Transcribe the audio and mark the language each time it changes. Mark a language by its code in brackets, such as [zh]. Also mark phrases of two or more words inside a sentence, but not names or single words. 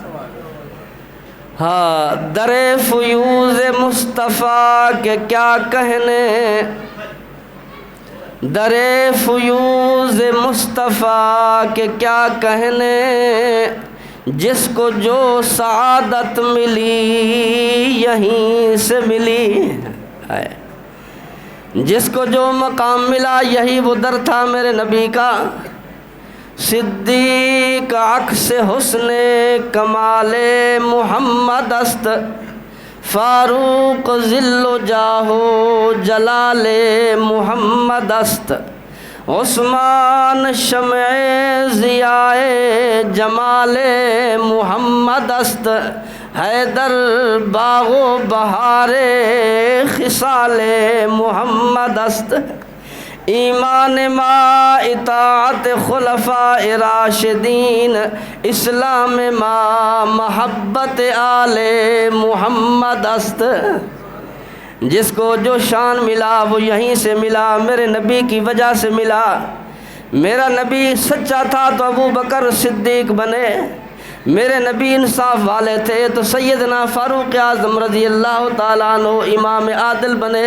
[ur] ہاں، در فیوز مصطفیٰ کے کیا کہنے، در فیوز مصطفیٰ کے کیا کہنے، جس کو جو سعادت ملی یہیں سے ملی، جس کو جو مقام ملا یہی وہ در تھا میرے نبی کا۔ [fa] صدیق عکس حسن کمال محمد است، فاروق ذل و جاہ و جلال محمد است، عثمان شمع ضیاء جمال محمد است، حیدر باغ و بہار خصال محمد است، ایمان ما اطاعت خلفاء راشدین، اسلام ما محبت آل محمد است۔ [ur] جس کو جو شان ملا وہ یہیں سے ملا، میرے نبی کی وجہ سے ملا۔ میرا نبی سچا تھا تو ابو بکر صدیق بنے، میرے نبی انصاف والے تھے تو سیدنا فاروق اعظم رضی اللہ تعالیٰ عنہ امام عادل بنے۔